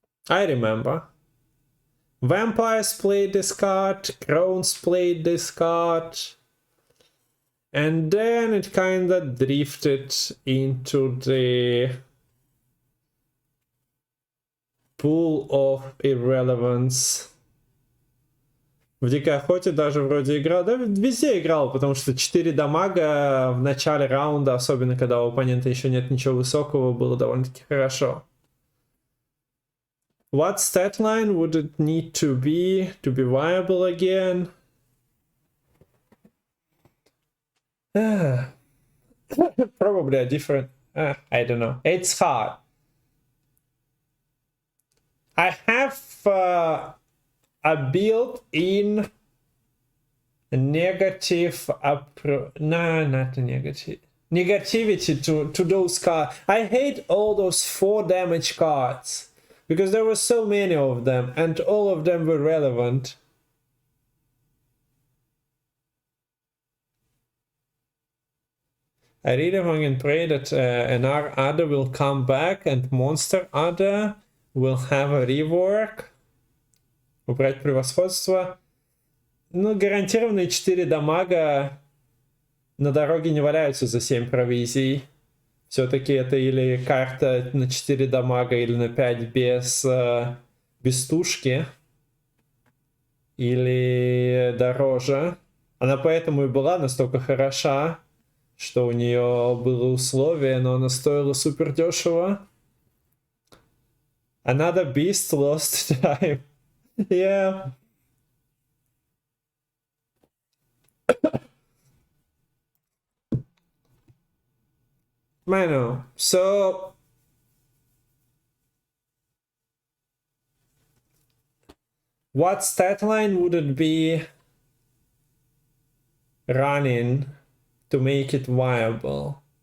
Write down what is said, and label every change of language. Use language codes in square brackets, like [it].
[en] I remember. Vampires played this card, Crones played this card. And then it kinda drifted into the pool of irrelevance. [ru] В Дикой Охоте даже вроде играл, да, везде играл, потому что 4 дамага в начале раунда, особенно когда у оппонента еще нет ничего высокого, было довольно-таки хорошо. [en] What stat line would it need to be viable again? Probably a different... I don't know. It's hard. I have a built-in negative... No, not a negative. Negativity to those cards. I hate all those 4 damage cards. Because there were so many of them, and all of them were relevant. I really hang and pray that an Ada will come back and Monster Ada will have a rework. [ru] Убрать превосходство. Ну, гарантированные 4 дамага на дороге не валяются за 7 провизий. Все-таки это или карта на 4 дамага, или на 5 без тушки. Или дороже. Она поэтому и была настолько хороша, что у нее было условие, но она стоила супер дешево. [en] Another beast lost time. Yeah. I know. So what stat line would it be running to make it viable?